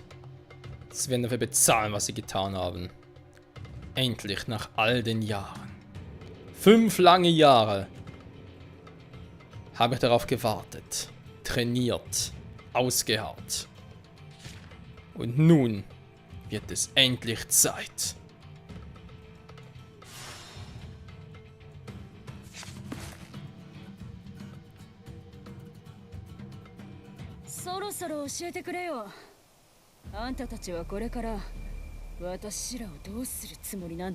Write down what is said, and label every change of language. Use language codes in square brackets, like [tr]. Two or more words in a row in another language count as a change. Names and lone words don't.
[de] Sie werden dafür bezahlen, was sie getan haben. Endlich nach all den Jahren. 5 lange Jahre habe ich darauf gewartet, trainiert, ausgeharrt. Und nun wird es endlich Zeit. [ja] そろそろ教えてくれよ。あんたたちはこれから私らをどうするつもりなんだ。